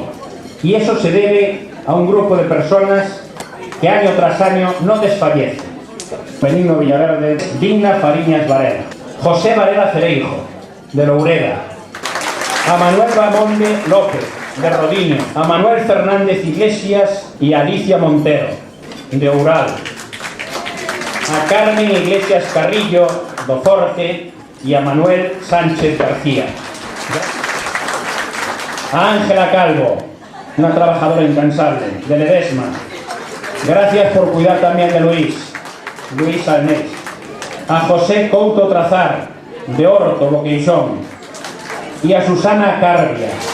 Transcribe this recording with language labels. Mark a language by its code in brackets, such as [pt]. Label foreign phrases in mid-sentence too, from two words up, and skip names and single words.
[es] Y eso se debe a un grupo de personas que año tras año no desfallecen. Benigno Villaverde, Digna Fariñas Varela, José Varela Cereijo, de Loureda, a Manuel Bamonde López, de Rodiño, a Manuel Fernández Iglesias y Alicia Montero, de Oural, a Carmen Iglesias Carrillo, do Forte, y a Manuel Sánchez García. A Ángela Calvo, una trabajadora incansable, de Ledesma. Gracias por cuidar también de Luis Alnés. A José Couto Trazar, de Horto, Boqueixón, y a Susana Carbia.